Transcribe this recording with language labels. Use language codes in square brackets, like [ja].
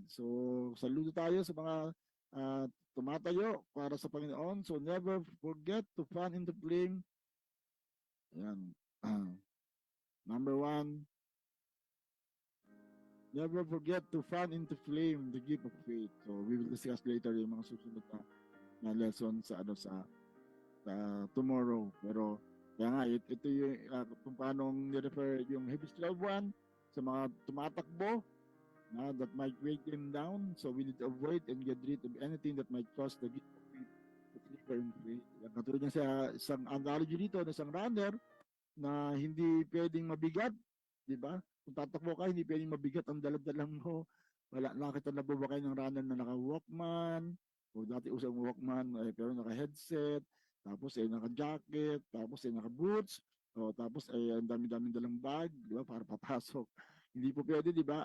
[tl] So, saludo tayo sa mga tumatayo para sa Panginoon. [en] So, never forget to fan in the flame. Ayan. Number 1, never forget to fan into flame the gift of faith. So we will discuss later [tl] yung mga susunod na [en] lesson sa tomorrow. [tl] Pero kaya nga ito yung kung paano ni-refer yung Hebrews 12:1 sa mga tumatakbo na [en] that might weigh them down. [tl] So we need to avoid and get rid of anything that might cause the gift of faith to flicker in faith. Katulad niya sa isang analogy dito na isang runner na hindi pwedeng mabigat, di ba? Kung tatakbo ka, hindi pwedeng mabigat ang daladala mo. Wala nakita na ba kayo ng runner na naka-Walkman, o dati usang Walkman, pero naka-headset, tapos naka-jacket, tapos naka-boots, o tapos ang dami-dami dalang bag, di ba, para papasok. Hindi po pwede, di ba?